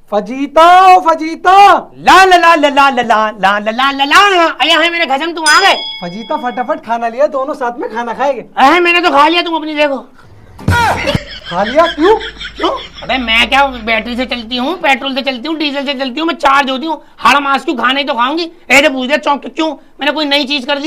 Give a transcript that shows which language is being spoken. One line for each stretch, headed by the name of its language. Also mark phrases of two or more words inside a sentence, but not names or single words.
Hindi: फजीता ओ फजीता। ला ला ला ला ला ला ला ला ला ला ला। अया है मेरे खसम, तुम आ गए। फजीता फटाफट खाना लिया, दोनों साथ में खाना खाएंगे। अरे मैंने तो खा लिया, तुम अपनी देखो। खा लिया? क्यों क्यों? अबे मैं क्या बैटरी से चलती हूँ, पेट्रोल से चलती हूँ, डीजल से चलती हूँ, मैं चार्ज होती हूँ। हर मास क्यों खाना ही तो खाऊंगी। ऐसे पूछ दे चौंक क्यों, मैंने कोई नई चीज कर दी?